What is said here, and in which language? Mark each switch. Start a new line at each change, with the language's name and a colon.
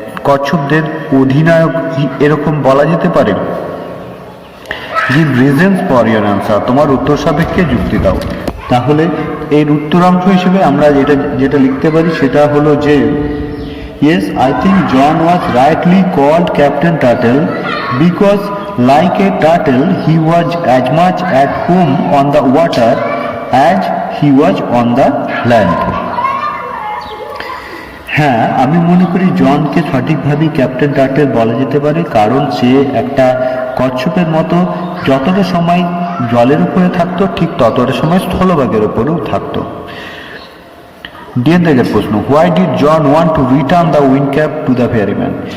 Bangla: কচ্ছপদের অধিনায়ক এরকম বলা যেতে পারে?
English: give reasons for your answer,
Bangla: তোমার উত্তর সাপেক্ষে যুক্তি দাও। তাহলে এর উত্তরাংশ হিসেবে আমরা যেটা লিখতে পারি সেটা হলো যে
English: yes, I think John was rightly called Captain Turtle because like a turtle he was as much at home on the water as he was on the land.
Bangla: হ্যাঁ, আমি মনে করি জনকে সঠিকভাবে ক্যাপ্টেন টার্টেল বলা যেতে পারে, কারণ সে একটা কচ্ছপের মতো যতটা সময় জলের উপরে থাকতো ঠিক ততটা সময় স্থলভাগের উপরেও থাকতো। দেড় প্রশ্ন,
English: Why did John want to return the wind cap to the ferryman?